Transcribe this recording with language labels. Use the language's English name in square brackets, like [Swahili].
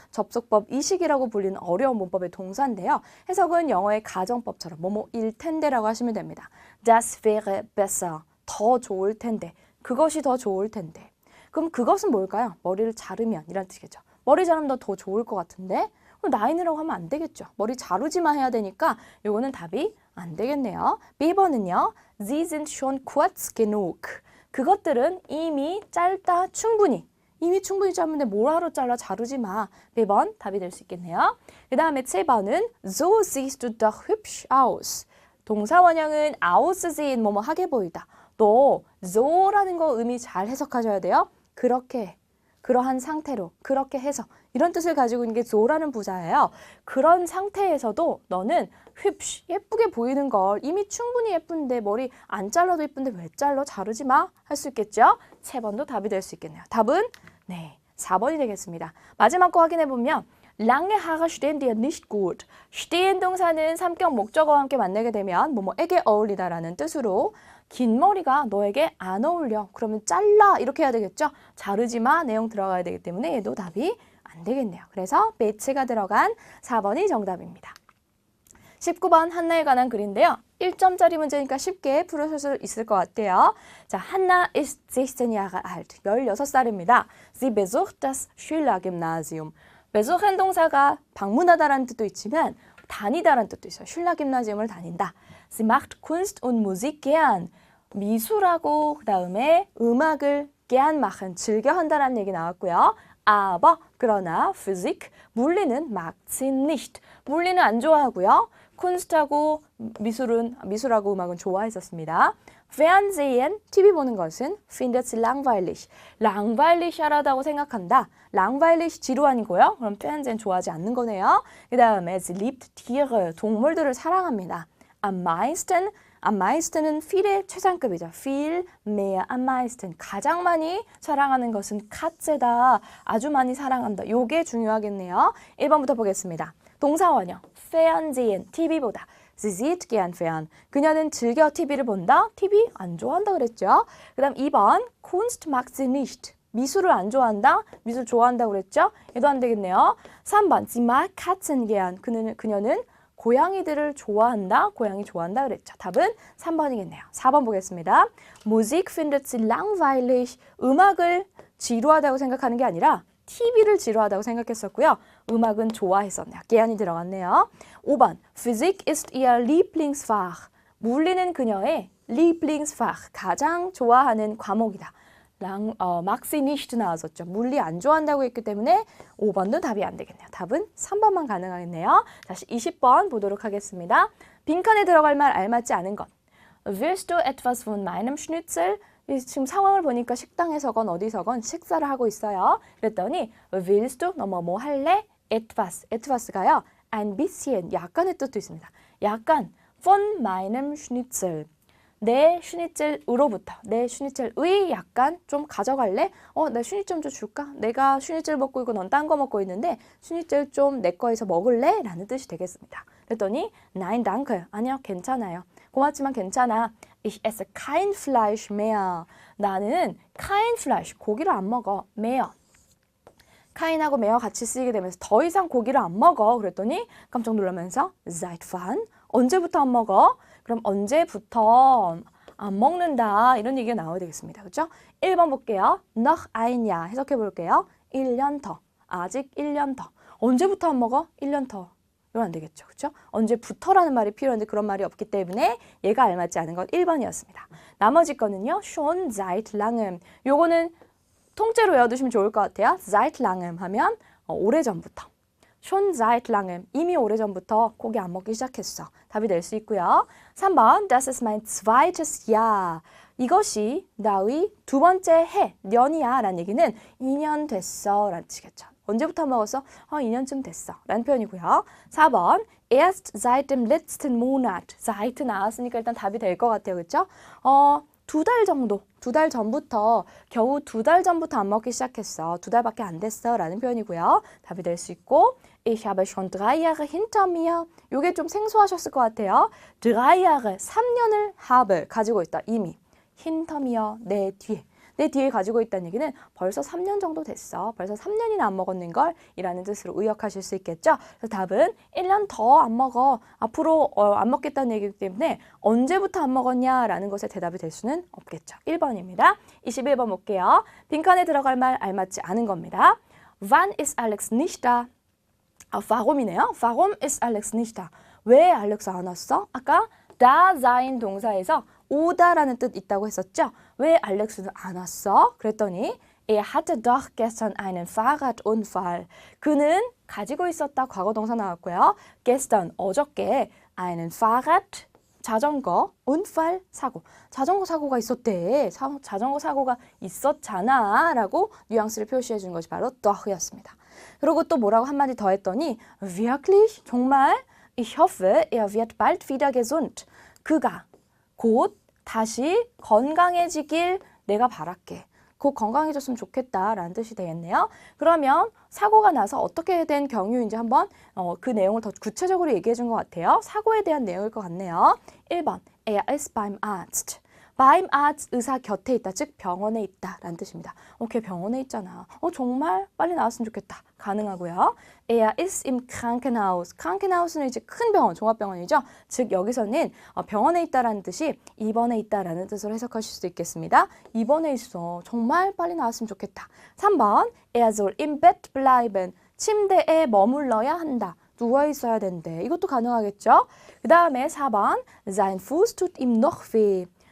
[Korean] 접속법 이식이라고 불리는 어려운 문법의 동사인데요. 해석은 영어의 가정법처럼 뭐뭐일 텐데라고 하시면 됩니다. [German] Das wäre besser. [Korean] 더 좋을 텐데. 그것이 더 좋을 텐데. 그럼 그것은 뭘까요? 머리를 자르면 이란 뜻이겠죠. 머리 자르면 더 좋을 것 같은데 나인이라고 하면 안 되겠죠. 머리 자르지마 해야 되니까 이거는 답이 안 되겠네요. B번은요. [German] Sie sind schon kurz genug. [Korean] 그것들은 이미 짧다 충분히. 이미 충분히 짧은데 뭐하러 잘라 자르지 마. B번 답이 될 수 있겠네요. 그 다음에 C번은 [German] So siehst du doch hübsch aus. [Korean] 동사 원형은 aussehen 뭐뭐 하게 보이다. 또 so라는 거 의미 잘 해석하셔야 돼요. 그렇게 그러한 상태로 그렇게 해서 이런 뜻을 가지고 있는 게 so라는 부사예요. 그런 상태에서도 너는 hübsch, 예쁘게 보이는 걸 이미 충분히 예쁜데 머리 안 잘라도 예쁜데 왜 잘라? 자르지 마? 할 수 있겠죠? 채번도 답이 될 수 있겠네요. 답은 네, 4번이 되겠습니다. 마지막 거 확인해 보면 [German] lange Haare stehen dir nicht gut. [Korean] stehen 동사는 삼격 목적어와 함께 만나게 되면 뭐뭐에게 어울리다라는 뜻으로 긴 머리가 너에게 안 어울려. 그러면 잘라 이렇게 해야 되겠죠? 자르지 마 내용 들어가야 되기 때문에 얘도 답이 안 되겠네요. 그래서 매치가 들어간 4번이 정답입니다. 19번 한나에 관한 글인데요. 1점짜리 문제니까 쉽게 풀으실 수 있을 것 같아요. [German] 자, Hanna ist 16 Jahre alt. [Korean] 16살입니다. [German] Sie besucht das Schülergymnasium. [Korean] besuchen 동사가 방문하다라는 뜻도 있지만 다니다라는 뜻도 있어요. 슐라김나지움을 다닌다. [German] Sie macht Kunst und Musik gern. [Korean] 미술하고 그다음에 음악을 [German] gern machen, [Korean] 즐겨 한다라는 얘기 나왔고요. [German] aber 그러나 Physik, 물리는 mag sie nicht. [Korean] 물리는 안 좋아하고요. 쿤스트하고 미술하고 음악은 좋아했었습니다. [German] Fernsehen, [Korean] TV 보는 것은 [German] findet sie langweilig. [Korean] langweilig하다고 생각한다. langweilig 지루한이고요. 그럼 Fernsehen 좋아하지 않는 거네요. 그 다음에 [German] sie liebt Tiere, [Korean] 동물들을 사랑합니다. am meisten,은 viel의 최상급이죠. [German] viel mehr am meisten. [Korean] 가장 많이 사랑하는 것은 Katze다. 아주 많이 사랑한다. 요게 중요하겠네요. 1번부터 보겠습니다. 동사원형, Fernsehen, TV보다. [German] Sie sieht gern fern. [Korean] 그녀는 즐겨 TV를 본다. TV 안 좋아한다 그랬죠. 그 다음 2번, [German] Kunst mag sie nicht. [Korean] 미술을 안 좋아한다. 미술 좋아한다 그랬죠. 얘도 안 되겠네요. [German] 3번, sie mag Katzen gern. [Korean] 그녀는 고양이들을 좋아한다. 고양이 좋아한다 그랬죠. 답은 3번이겠네요. 4번 보겠습니다. [German] Musik findet sie langweilig. [Korean] 음악을 지루하다고 생각하는 게 아니라 TV를 지루하다고 생각했었고요. 음악은 좋아했었네요. 게안이 들어갔네요. [German] 5번, Physik ist ihr Lieblingsfach. [Korean] 물리는 그녀의 Lieblingsfach, 가장 좋아하는 과목이다. [German] mag sie nicht [Korean] 나왔었죠. 물리 안 좋아한다고 했기 때문에 5번도 답이 안 되겠네요. 답은 3번만 가능하겠네요. 다시 20번 보도록 하겠습니다. 빈칸에 들어갈 말 알맞지 않은 것. [German] Willst du etwas von meinem Schnitzel? [Korean] 지금 상황을 보니까 식당에서건 어디서건 식사를 하고 있어요. 그랬더니 willst du 뭐 할래? etwas가요. ein bisschen 약간의 뜻도 있습니다. 약간 von meinem Schnitzel. 내 슈니첼으로부터, 내 슈니첼의 약간 좀 가져갈래? 내 슈니첼 좀 줄까? 내가 슈니첼 먹고 있고 넌 딴 거 먹고 있는데 슈니첼 좀 내 거에서 먹을래? 라는 뜻이 되겠습니다. 그랬더니 [German] nein danke. [Korean] 아니요, 괜찮아요. 고맙지만 괜찮아. [German] Ich esse kein Fleisch mehr. [Korean] 나는 [German] kein Fleisch, [Korean] 고기를 안 먹어. [German] mehr. [Korean] 카인하고 메어 같이 쓰이게 되면서 더 이상 고기를 안 먹어. 그랬더니 깜짝 놀라면서 [German] seit wann? [Korean] 언제부터 안 먹어? 그럼 언제부터 안 먹는다. 이런 얘기가 나와야 되겠습니다. 그렇죠? 1번 볼게요. [German] noch ein Jahr [Korean] 해석해 볼게요. 1년 더. 아직 1년 더. 언제부터 안 먹어? 1년 더. 이건 안 되겠죠. 그렇죠? 언제부터라는 말이 필요한데 그런 말이 없기 때문에 얘가 알맞지 않은 건 1번이었습니다. 나머지 거는요. [German] schon seit langem. [Korean] 요거는 통째로 외워두시면 좋을 것 같아요. seit langem 하면 오래전부터. [German] schon seit langem. [Korean] 이미 오래전부터 고기 안 먹기 시작했어. 답이 될 수 있고요. [German] 3번 Das ist mein zweites Jahr. [Korean] 이것이 나의 두 번째 해, 년이야 라는 얘기는 2년 됐어 라는 뜻이겠죠. 언제부터 먹었어? 2년쯤 됐어 라는 표현이고요. [German] 4번 Erst seit dem letzten Monat. [Korean] seit 나왔으니까 일단 답이 될 것 같아요. 그렇죠? 2달 정도, 2달 전부터, 겨우 2달 전부터 안 먹기 시작했어. 2달밖에 안 됐어 라는 표현이고요. 답이 될 수 있고 [German] Ich habe schon 3 Jahre hinter mir. [Korean] 요게 좀 생소하셨을 것 같아요. 3 Jahre, 3년을 habe, 가지고 있다. 이미. [German] hinter mir, [Korean] 내 뒤에. 내 뒤에 가지고 있다는 얘기는 벌써 3년 정도 됐어. 벌써 3년이나 안 먹었는 걸 이라는 뜻으로 의역하실 수 있겠죠. 그래서 답은 1년 더 안 먹어. 앞으로 안 먹겠다는 얘기이기 때문에 언제부터 안 먹었냐라는 것에 대답이 될 수는 없겠죠. 1번입니다. 21번 볼게요. 빈칸에 들어갈 말 알맞지 않은 겁니다. [German] Wann ist Alex nicht da? warum이네요. Warum ist Alex nicht da? [Korean] 왜 알렉스 안 왔어? 아까 da sein 동사에서 오다라는 뜻 있다고 했었죠? 왜 알렉스는 안 왔어? 그랬더니 [German] Er hatte doch gestern einen Fahrradunfall. [Korean] 그는 가지고 있었다. 과거 동사 나왔고요. gestern, 어저께 einen Fahrrad, 자전거, Unfall, 사고. 자전거 사고가 있었대. 자전거 사고가 있었잖아. 라고 뉘앙스를 표시해 준 것이 바로 doch였습니다. 그리고 또 뭐라고 한마디 더 했더니 wirklich? 정말? [German] Ich hoffe, er wird bald wieder gesund. [Korean] 그가 곧 다시 건강해지길 내가 바랄게. 곧 건강해졌으면 좋겠다라는 뜻이 되겠네요. 그러면 사고가 나서 어떻게 된 경유인지 한번 그 내용을 더 구체적으로 얘기해 준 것 같아요. 사고에 대한 내용일 것 같네요. [German] 1번, er ist beim Arzt. [Korean] beim Arzt, 의사 곁에 있다, 즉 병원에 있다라는 뜻입니다. 걔 병원에 있잖아. 정말 빨리 나왔으면 좋겠다. 가능하고요. [German] Er ist im Krankenhaus. [Korean] Krankenhaus는 이제 큰 병원, 종합병원이죠. 즉 여기서는 병원에 있다라는 뜻이 입원해 있다라는 뜻으로 해석하실 수도 있겠습니다. 입원해 있어. 정말 빨리 나왔으면 좋겠다. [German] 3번, er soll im Bett bleiben. [Korean] 침대에 머물러야 한다. 누워 있어야 된대. 이것도 가능하겠죠. 그 다음에 4번, [German] sein Fuß tut ihm noch weh.